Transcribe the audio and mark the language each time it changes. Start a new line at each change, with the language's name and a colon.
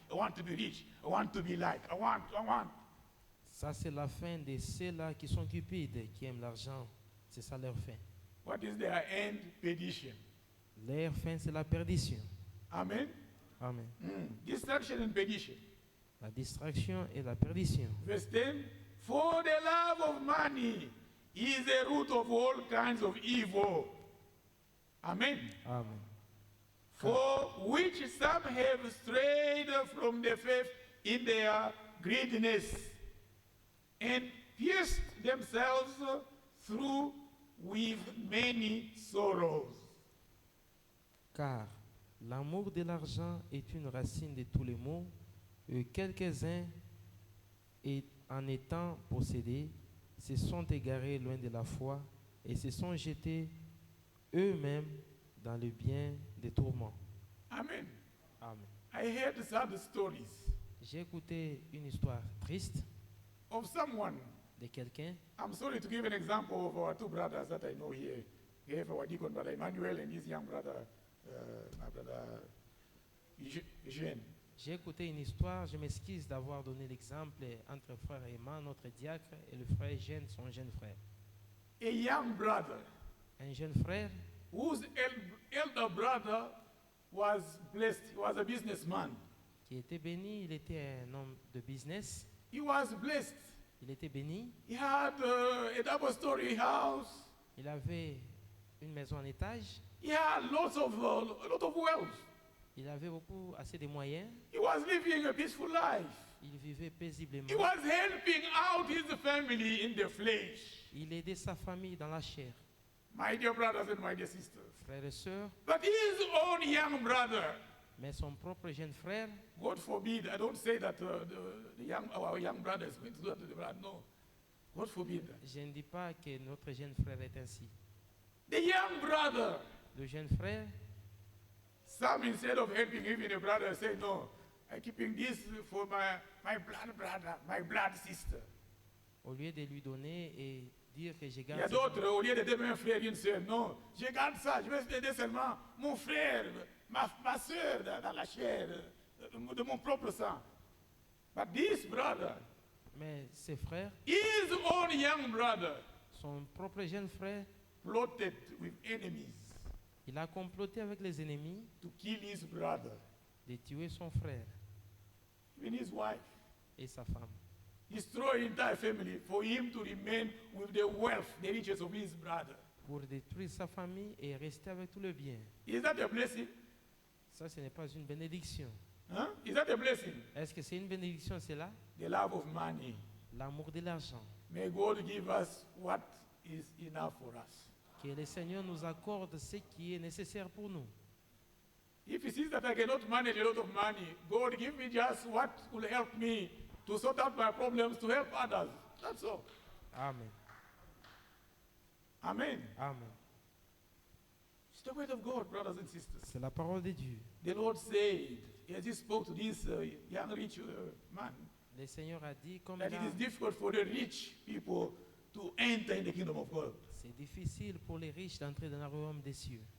English: I want to be rich. I want to be like. I want.
French: Ça, c'est la fin de ceux-là qui sont cupides, qui aiment l'argent. C'est ça leur fin.
English: What is their end? Perdition.
French: Leur fin, c'est la perdition.
English: Amen.
French: Amen.
English: Destruction and perdition.
French: la distraction et la perdition.
English: Verse 10, for the love of money is the root of all kinds of evil. Amen. Amen. For which some have strayed from the faith in their greediness and pierced themselves through with many sorrows.
French: Car l'amour de l'argent est une racine de tous les maux, et quelques-uns, en étant possédés, se sont égarés loin de la foi et se sont jetés eux-mêmes dans le bien des tourments.
English: Amen.
French: Amen.
English: I heard sad stories
French: J'ai écouté une histoire triste
English: of someone.
French: de quelqu'un.
English: I'm sorry to give an example of our two brothers that I know here. We have our deacon brother Emmanuel and his young brother, my brother Eugene.
French: J'ai écouté une histoire, je m'excuse d'avoir donné l'exemple entre frère Emma, notre diacre, et le frère Eugène, son jeune frère.
English: A young brother
French: Un jeune frère
English: whose elder brother was blessed. He was a businessman.
French: qui était béni, il était un homme de business,
English: He was blessed.
French: il était béni,
English: He had a double-story house.
French: il avait une maison en étage,
English: He had a lot of wealth.
French: il avait assez de moyens,
English: He was living a peaceful life.
French: il vivait paisiblement,
English: He was helping out his family in the flesh.
French: il aidait sa famille dans la chair.
English: My dear brothers and my dear sisters.
French: Frères et sœurs,
English: But his own young brother,
French: mais son propre jeune frère,
English: God forbid, I don't say that our young brother is going to do that to the brother. No. God forbid.
French: je ne dis pas que notre jeune frère est ainsi.
English: The young brother,
French: Le jeune frère,
English: some instead of helping even a brother, say, no, I'm keeping this for my blood brother, my blood sister.
French: au lieu de lui donner et dire que je Il y a garde d'autres, au lieu d'aider un frère, une sœur, non, je garde ça, je vais aider seulement mon frère, ma sœur dans la chair, de mon propre sang.
English: But this brother,
French: mais ses frères,
English: his own young brother,
French: son propre jeune frère,
English: plotted with enemies
French: il a comploté avec les ennemis
English: to kill his brother,
French: de tuer son frère
English: even his wife,
French: et sa femme,
English: destroy his entire family for him to remain with the wealth, the riches of his brother.
French: pour détruire sa famille et rester avec tout le bien.
English: Is that a blessing?
French: Ça, ce n'est pas une bénédiction.
English: Huh? Is that a blessing?
French: Est-ce que c'est une bénédiction, cela?
English: The love of money.
French: L'amour de l'argent.
English: May God give us what is enough for us.
French: Que le Seigneur nous accorde ce qui est nécessaire pour nous.
English: If he sees that I cannot manage a lot of money, God give me just what will help me to sort out my problems, to help others. That's all. Amen. Amen. Amen. It's the word of God, brothers and sisters.
French: C'est la parole de Dieu.
English: The Lord said, as he spoke to this young rich man,
French: Le Seigneur a dit, comme
English: that
French: il
English: it
French: a-
English: is difficult for the rich people to enter in the kingdom of God.
French: c'est difficile pour les riches d'entrer dans le royaume des cieux.